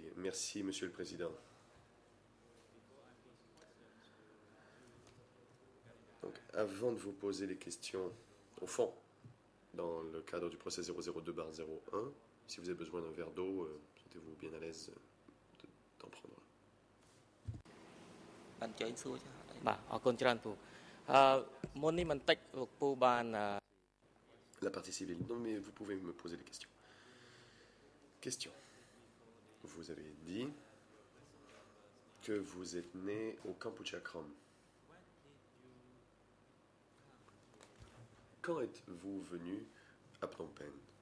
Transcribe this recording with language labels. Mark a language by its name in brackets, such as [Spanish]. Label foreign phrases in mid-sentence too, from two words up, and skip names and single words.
[French] Merci, Monsieur le Président. Donc, avant de vous poser les questions au fond, dans le cadre du procès 002/01, si vous avez besoin d'un verre d'eau, sentez-vous bien à l'aise d'en prendre un. [Khmer] បានចែងសួរចាបាទអរគុណច្រើនពូមុននេះបន្តិចលោកពូបាន [French] La partie civile. Non, mais vous pouvez me poser des questions. Question. Vous avez dit que vous êtes né au Kampuchea Krom. Quand êtes-vous venu à Phnom Penh?